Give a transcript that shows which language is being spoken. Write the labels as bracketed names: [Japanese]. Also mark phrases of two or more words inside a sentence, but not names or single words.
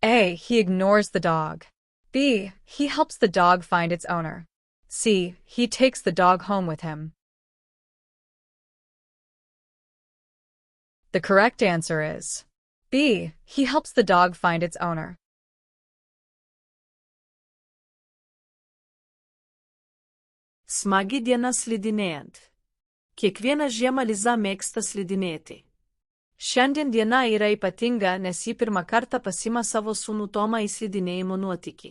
[English] A. He ignores the dog. B. He helps the dog find its owner. C. He takes the dog home with him. The correct answer is B. He helps the dog find its owner. [Lithuanian] Smagi diena slidinėjant. Kiekvieną žiemą Liza mėgsta slidinėti. Šiandien diena yra ypatinga, nes ji pirmą kartą pasima savo sūnų Tomą į slidinėjimo nuotykį.